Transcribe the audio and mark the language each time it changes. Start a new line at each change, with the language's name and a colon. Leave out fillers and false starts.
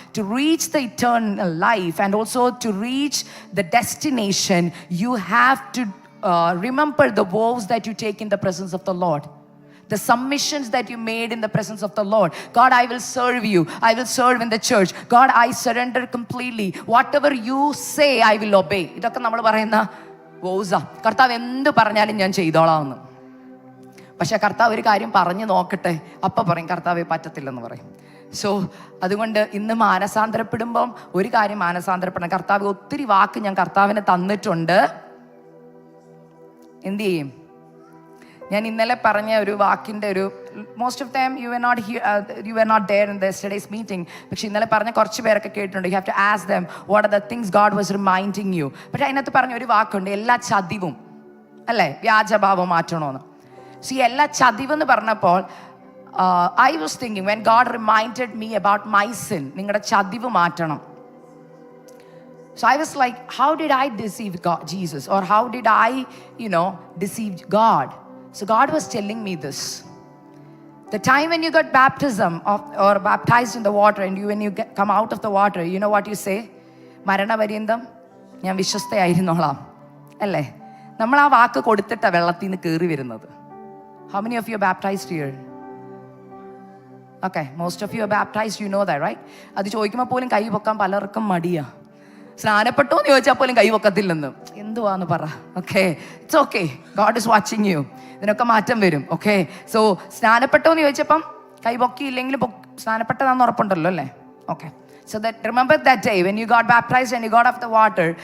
English: To reach the eternal life and also to reach the destination, you have to remember the vows that you take in the presence of the Lord. The submissions that you made in the presence of the Lord. God, I will serve you. I will serve in the church. God, I surrender completely. Whatever you say, I will obey.
Malayalam: ഇതൊക്കെ നമ്മൾ പറയുന്ന വോസാ. കർത്താവ് എന്ത് പറഞ്ഞാലും ഞാൻ ചെയ്തോളാം എന്ന്. പക്ഷെ കർത്താവ് ഒരു കാര്യം പറഞ്ഞു നോക്കട്ടെ, അപ്പം പറയും കർത്താവെ പറ്റത്തില്ലെന്ന് പറയും. സോ അതുകൊണ്ട് ഇന്ന് മാനസാന്തരപ്പെടുമ്പം ഒരു കാര്യം മാനസാന്തരപ്പെടണം. കർത്താവ് ഒത്തിരി വാക്ക് ഞാൻ കർത്താവിന് തന്നിട്ടുണ്ട്. എന്ത് ചെയ്യും? ഞാൻ ഇന്നലെ പറഞ്ഞ ഒരു വാക്കിൻ്റെ ഒരു most
English: Of them you are not there in the yesterday's meeting.
Malayalam: പക്ഷെ ഇന്നലെ പറഞ്ഞ കുറച്ച് പേരൊക്കെ കേട്ടിട്ടുണ്ട്.
English: You have to ask them what are the things God was reminding you.
Malayalam: പക്ഷെ അതിനകത്ത് പറഞ്ഞ ഒരു വാക്കുണ്ട്, എല്ലാ ചതിവും, അല്ലേ, വ്യാജഭാവം മാറ്റണമെന്ന്.
English: so
Malayalam: ഈ എല്ലാ ചതിവെന്ന് പറഞ്ഞപ്പോൾ
English: I was thinking when God reminded me about my sin,
Malayalam: നിങ്ങളുടെ ചതിവ് മാറ്റണം.
English: So I was like, how did I deceive God, Jesus? Or how did I, deceive God? So God was telling me this. The time when you got baptism or baptized in the water and when you come out of the water, you know what you say?
Malayalam: മരണപര്യന്തം ഞാൻ വിശ്വസ്തയായിരുന്നോളാം, അല്ലേ? നമ്മൾ ആ വാക്ക് കൊടുത്തിട്ടാണ് വെള്ളത്തിൽ നിന്ന് കയറി വരുന്നത്.
English: How many of you are baptized here? Okay, most of you are baptized, you know that, right?
Malayalam: അത് ചോദിക്കുമ്പോൾ പോലും കൈ പൊക്കാൻ പലർക്കും മടിയാ. സ്നാനപ്പെട്ടോ എന്ന് ചോദിച്ചാൽ പോലും കൈ പൊക്കത്തില്ലെന്ന്. എന്തുവാന്ന് പറ.
English: Okay, it's okay, God is watching you.
Malayalam: ഇതിനൊക്കെ മാറ്റം വരും. ഓക്കെ, സോ സ്നാനപ്പെട്ടോ എന്ന് ചോദിച്ചപ്പം കൈ പൊക്കിയില്ലെങ്കിലും സ്നാനപ്പെട്ടതാന്ന് ഉറപ്പുണ്ടല്ലോ, അല്ലേ?
English: Okay, so that remember that day when you got baptized and you got off the water.